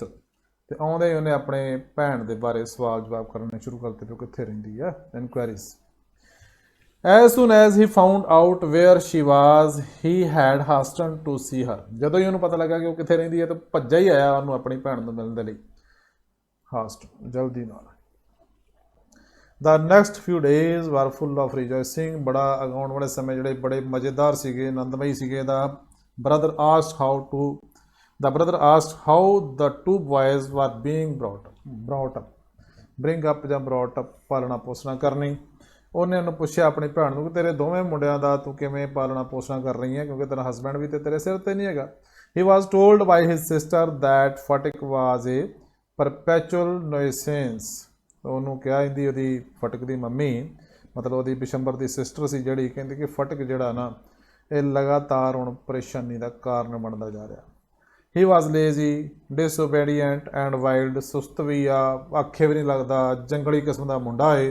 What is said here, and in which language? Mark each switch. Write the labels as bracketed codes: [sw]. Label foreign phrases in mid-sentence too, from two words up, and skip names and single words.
[pa] ਤੇ ਆਉਂਦੇ ਹੀ ਉਹਨੇ ਆਪਣੇ ਭੈਣ ਦੇ ਬਾਰੇ ਸਵਾਲ ਜਵਾਬ ਕਰਨੇ ਸ਼ੁਰੂ ਕਰ ਦਿੱਤੇ ਵੀ ਉਹ ਕਿੱਥੇ ਰਹਿੰਦੀ ਆ, ਇਨਕੁਆਇਰੀਜ਼. [en] As soon as he found out where she was he had hasten to see her. [pa] ਜਦੋਂ ਹੀ ਉਹਨੂੰ ਪਤਾ ਲੱਗਾ ਕਿ ਉਹ ਕਿੱਥੇ ਰਹਿੰਦੀ ਹੈ ਤਾਂ ਭੱਜਾ ਹੀ ਆਇਆ ਉਹਨੂੰ ਆਪਣੀ ਭੈਣ ਨੂੰ ਮਿਲਣ ਦੇ ਲਈ, ਹਾਸਟਨ, ਜਲਦੀ ਨਾਲ. [en] The next few days were full of rejoicing. [pa] ਬੜਾ ਆਉਣ ਵਾਲੇ ਸਮੇਂ ਜਿਹੜੇ ਬੜੇ ਮਜ਼ੇਦਾਰ ਸੀਗੇ, ਆਨੰਦਮਈ ਸੀਗੇ. [en] The brother asked how the two boys were being brought up. Bring up ਜਾਂ brought up, [pa] ਪਾਲਣਾ ਪੋਸਣਾ ਕਰਨੀ. ਉਹਨੇ ਉਹਨੂੰ ਪੁੱਛਿਆ ਆਪਣੀ ਭੈਣ ਨੂੰ ਕਿ ਤੇਰੇ ਦੋਵੇਂ ਮੁੰਡਿਆਂ ਦਾ ਤੂੰ ਕਿਵੇਂ ਪਾਲਣਾ ਪੋਸਣਾ ਕਰ ਰਹੀ ਹੈ, ਕਿਉਂਕਿ ਤੇਰਾ ਹਸਬੈਂਡ ਵੀ ਤੇ ਤੇਰੇ ਸਿਰ 'ਤੇ ਨਹੀਂ ਹੈਗਾ. [en] He was told by his sister that Fatik was a perpetual nuisance. [pa] ਉਹਨੂੰ ਕਿਹਾ ਇਹਦੀ, ਉਹਦੀ ਫਟਕ ਦੀ ਮੰਮੀ ਮਤਲਬ ਉਹਦੀ ਬਿਸ਼ੰਬਰ ਦੀ ਸਿਸਟਰ ਸੀ ਜਿਹੜੀ, ਕਹਿੰਦੀ ਕਿ ਫਟਕ ਜਿਹੜਾ ਨਾ ਇਹ ਲਗਾਤਾਰ ਹੁਣ ਪਰੇਸ਼ਾਨੀ ਦਾ ਕਾਰਨ ਬਣਦਾ ਜਾ ਰਿਹਾ. [en] He was lazy, disobedient and wild. [pa] ਸੁਸਤ ਵੀ ਆ, ਆਖੇ ਵੀ ਨਹੀਂ ਲੱਗਦਾ, ਜੰਗਲੀ ਕਿਸਮ ਦਾ ਮੁੰਡਾ ਏ.